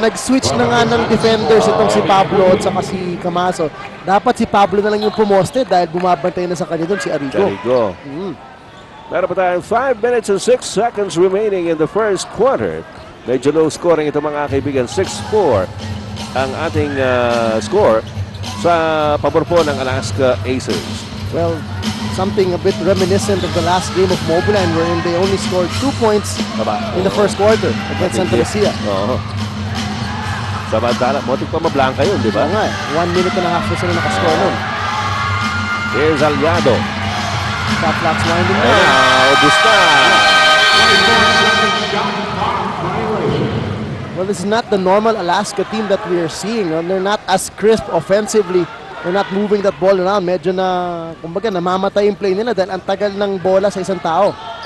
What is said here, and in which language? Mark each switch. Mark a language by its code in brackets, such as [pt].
[tl] Nag-switch na nga ng defenders itong si Pablo at saka si Camaso. Dapat si Pablo na lang yung pumoste dahil bumabantay na sa kanya doon si Arrigo. Meron pa tayong [en] 5 minutes and 6 seconds remaining in the first quarter. [tl] Medyo low scoring ito mga kaibigan. 6-4 ang ating score sa pabor po ng Alaska Aces. [en] Well, something a bit reminiscent of the last game of Mobiline wherein they only scored 2 points in the first quarter against Santa Lucia. [tl] Oo. Samantala, motik pa mablangka yun, di ba? Oo nga eh. 1 minute and a half na sila nakascore nun. [en] Here's Aliado. Shot clock's winding down. [tl] Ubus na. [en] Well, this is not the normal Alaska team that we are seeing. They're not as crisp offensively. They're not moving that ball around. [tl] Medyo na, kumbaga, namamatay yung play nila dahil ang tagal ng bola sa isang tao.